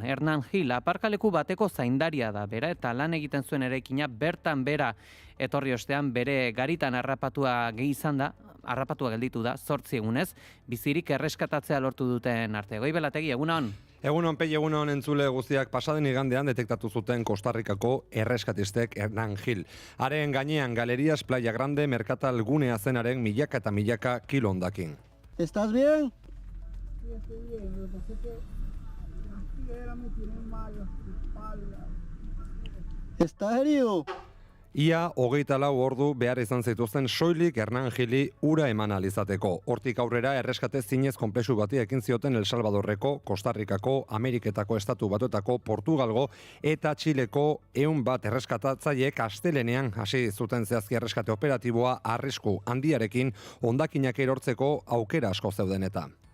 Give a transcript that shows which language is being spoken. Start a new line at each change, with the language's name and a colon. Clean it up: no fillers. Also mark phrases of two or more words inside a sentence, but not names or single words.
Basque: Hernan Gil aparkaleku bateko zaindaria da bera eta lan egiten zuen eraikina bertan bera etorri ostean bere garitan harrapatua gelditu da 8 egunez, bizirik erreskatatzea lortu duten arte. Goibelategi, egunon? Egunon, Pei, egunon entzule guztiak pasaden igandean detektatu zuten Kostarrikako erreskatistek Hernan Gil. Haren gainean Galerías Playa Grande merkatal gunea zenaren milaka eta milaka kilo hondakin.
Spanish: ¿Estás bien? Sí, estoy bien. Lo que pasa es que la tiguera me tiene mal la espalda. ¿Estás herido?
Basque: Ia 24 ordu behar izan zituzten soilik Hernan Gili ura eman alizateko. Hortik aurrera erreskate zinez konplexu bati ekin zioten El Salvadorreko, Kostarrikako, Ameriketako Estatu Batuetako, Portugalgo eta Txileko 100 erreskatatzaileek astelenean hasi zuten zehazki erreskate operatiboa arrisku handiarekin hondakinak erortzeko aukera asko zeuden eta.